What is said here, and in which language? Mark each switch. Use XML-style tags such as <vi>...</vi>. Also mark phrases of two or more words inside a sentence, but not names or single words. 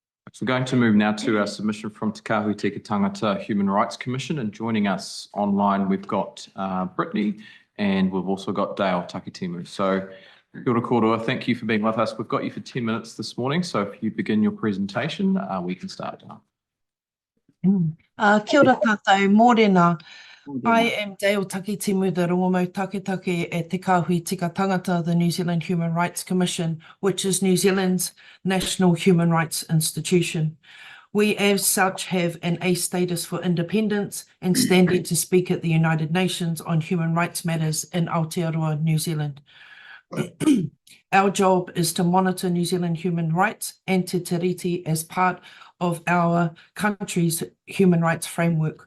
<en>So we're going to move now to our submission from Te Kahui Tika Tangata Human Rights Commission, and joining us online we've got Brittany, and we've also got Dale Takitimu.</en> <mi>So kia ora kōrua,</mi> <en>thank you for being with us. We've got you for 10 minutes this morning, so if you begin your presentation, we can start.</en> <mi>Kia ora tātou, mōrena.</mi> <en>I am Dale Takitimu, the</en> <mi>Rongomo Taketake</mi> <en>at Te Kahui Tika Tangata, the New Zealand Human Rights Commission, which is New Zealand's national human rights institution. We as such have an A status for independence and standing to speak at the United Nations on human rights matters in Aotearoa, New Zealand. Our job is to monitor New Zealand human rights and Te Tiriti as part of our country's human rights framework.</en>